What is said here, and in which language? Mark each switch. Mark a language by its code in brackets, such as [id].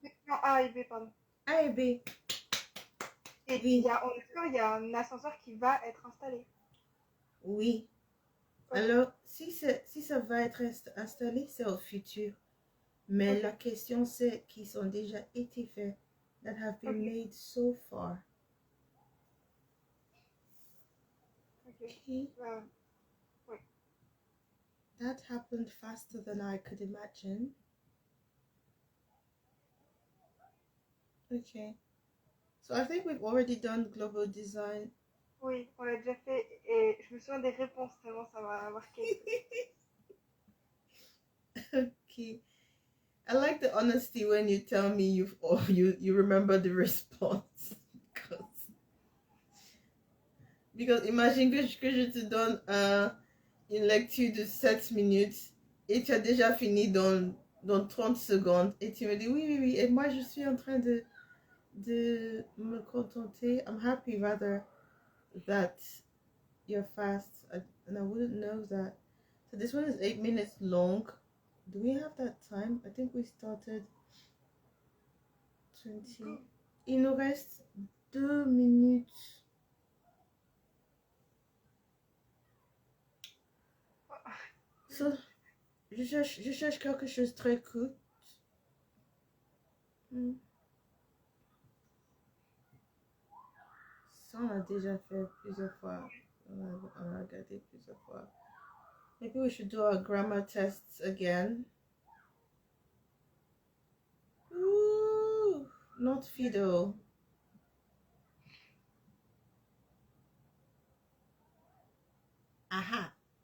[fr] Non, A et B, pardon. A et B. Et Oui. il y a un ascenseur qui va être installé. Oui. Okay. Alors, si ça va être installé, c'est au futur. Mais Okay. la question, c'est qu'ils ont déjà été faits. [en] That have been made so far. Ok. Okay. [fr] Oui. [en] That happened faster than I could imagine. Okay. So I think we've already done global design. [fr] Oui, on l'a déjà fait et je me souviens des réponses tellement ça m'a marqué. [en] Okay. I like the honesty when you tell me you remember the response. Because [fr] imagine que je te donne une lecture de 7 minutes et tu as déjà fini dans 30 secondes et tu me dis oui, oui, oui, et moi je suis en train de me contenter. [en] I'm happy rather that you're fast, and I wouldn't know that. So this one is 8 minutes long. Do we have that time? I think we started 20. [fr] Il nous reste 2 minutes. [en] So, [fr] je cherche quelque chose très court. Ça, on a déjà fait plusieurs fois. On a regardé plusieurs fois. [en] Maybe we should do our grammar tests again. Ooh, not Fido. Aha.